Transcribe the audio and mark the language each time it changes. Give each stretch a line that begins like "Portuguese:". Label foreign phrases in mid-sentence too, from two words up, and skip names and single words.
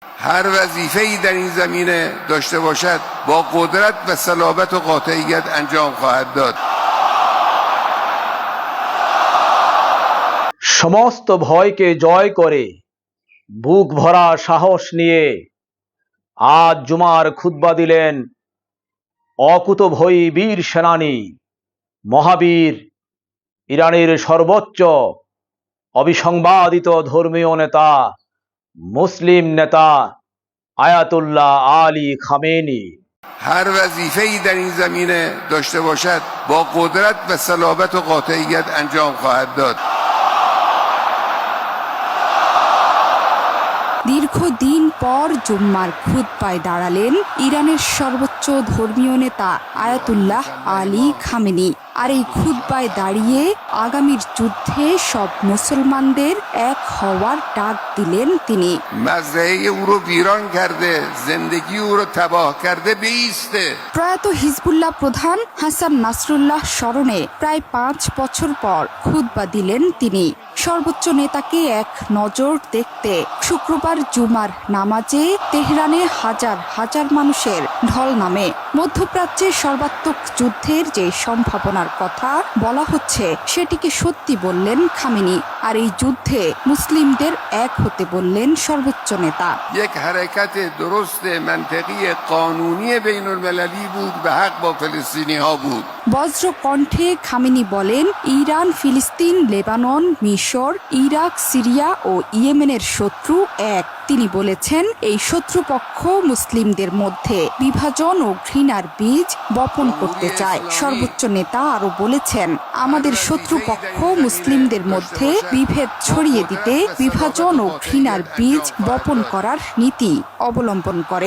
Persian: هر وظیفه‌ای در این زمینه داشته باشد با قدرت و صلابت و قاطعیت انجام خواهد داد.
Bangla: সমস্ত ভয়কে জয় করে বুক ভরা সাহস নিয়ে আজ জুমার খুতবা দিলেন অকুতোভয়ী বীর সেনানী, মহাবীর, ইরানের সর্বোচ্চ অবিসংবাদিত ধর্মীয় নেতা, মুসলিম নেতা আয়াতুল্লাহ আলী খামেনি।
Persian: هر وظیفه‌ای در این زمینه داشته باشد با قدرت و صلابت و قاطعیت انجام خواهد داد.
Bangla: দীর্ঘদিন পর জুম্মার খুতবায় দাঁড়ালেন ইরানের সর্বোচ্চ ধর্মীয় নেতা আয়াতুল্লাহ আলী খামেনি। আর এই খুতবায় দাঁড়িয়ে আগামীর যুদ্ধে সব মুসলমানদের এক হওয়ার ডাক দিলেন তিনি।
Persian: مزرعه او رو ویران کرده، زندگی او رو تباه کرده، بیسته।
Bangla: প্রয়াত হিজবুল্লাহ প্রধান হাসান নাসরুল্লাহ স্মরণে প্রায় 5 বছর পর খুতবা দিলেন তিনি। সর্বোচ্চ নেতাকে এক নজর দেখতে শুক্রবার জুমার নামাজে তেহরানে হাজার হাজার মানুষের ঢল নামে। মধ্যপ্রাচ্যের সর্বাত্মক যুদ্ধের যে সম্ভাবনার কথা বলা হচ্ছে সেটিকে সত্যি বললেন খামেনি। আর এই যুদ্ধে মুসলিমদের এক হতে বললেন সর্বোচ্চ নেতা।
Persian: یک حرکت درست منطقی قانونی بین المللی بود به حق با فلسطینی ها بود.
Bangla: বজ্র কণ্ঠে খামেনি বলেন, ইরান, ফিলিস্তিন, লেবানন, মিশর, ইরাক, সিরিয়া ও ইয়েমেনের শত্রু এক। তিনি বলেছেন, এই শত্রুপক্ষ মুসলিমদের মধ্যে বিভাজন ও ঘৃণার বীজ বপন করতে চায়। সর্বোচ্চ নেতা আরো বলেছেন, আমাদের শত্রুপক্ষ মুসলিমদের মধ্যে বিভেদ ছড়িয়ে দিতে বিভাজন ও ঘৃণার বীজ বপন করার নীতি অবলম্বন করে।